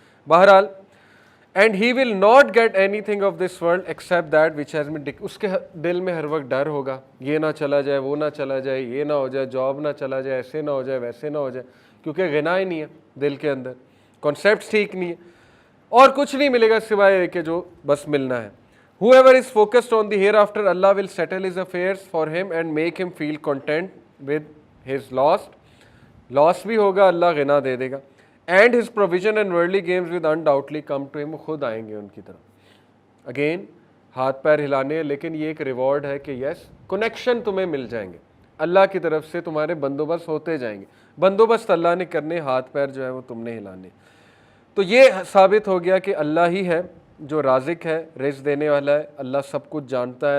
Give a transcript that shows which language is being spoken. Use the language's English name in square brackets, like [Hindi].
[English] بہرحال and he will not get anything of this world except that which has been. [Urdu] اس کے دل میں ہر وقت ڈر ہوگا, یہ نہ چلا جائے, وہ نہ چلا جائے, یہ نہ ہو جائے, جاب نہ چلا جائے, ایسے نہ ہو جائے, ویسے نہ ہو جائے, کیونکہ غنا ہی نہیں ہے دل کے اندر, کانسیپٹس ٹھیک نہیں ہے, اور کچھ نہیں ملے گا سوائے کہ جو بس ملنا ہے. [English] whoever is focused on the hereafter, Allah will settle his affairs for him and make him feel content with his loss [Urdu] بھی ہوگا, اللہ غنا دے دے گا. [English] and his provision and worldly games will undoubtedly come to him, [Urdu] خود آئیں گے ان کی طرف. Again ہاتھ پیر ہلانے, لیکن یہ ایک ریوارڈ ہے کہ یس کنیکشن تمہیں مل جائیں گے, اللہ کی طرف سے تمہارے بندوبست ہوتے جائیں گے. بندوبست اللہ نے کرنے, ہاتھ پیر جو ہے وہ تم نے ہلانے. تو یہ ثابت ہو گیا کہ اللہ ہی ہے جو رازق ہے, رزق دینے والا ہے, اللہ سب کچھ جانتا ہے.